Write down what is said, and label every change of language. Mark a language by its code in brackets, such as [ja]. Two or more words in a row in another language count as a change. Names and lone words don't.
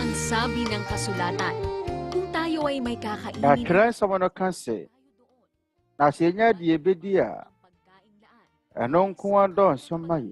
[tl] Sabi ng kasulatan, kung tayo ay may kakainin, [ak] Ɛkyerɛ nsɛm no ka sɛ, na sɛ yɛnya deɛ yɛbɛdi a, ɛno nko ara dɔɔso ma yɛn.